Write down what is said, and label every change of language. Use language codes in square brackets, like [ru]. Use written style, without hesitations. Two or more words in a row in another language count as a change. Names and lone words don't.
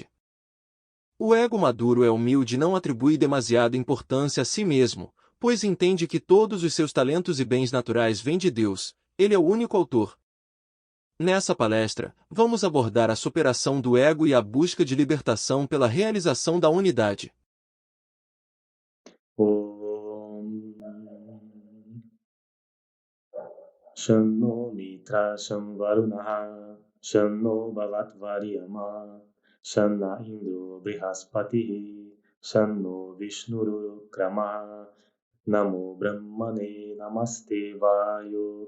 [pt] O ego maduro é humilde e não atribui demasiada importância a si mesmo, pois entende que todos os seus talentos e bens naturais vêm de Deus, ele é o único autor. Nessa palestra, vamos abordar a superação do ego e a busca de libertação pela realização da unidade. [sa] Om Shanno Mitra Varunaha Shanno Bhavat Varyama Shanna Indro Brihaspatihi Shanno Vishnuru-krama Namo Brahmane Namaste Vayo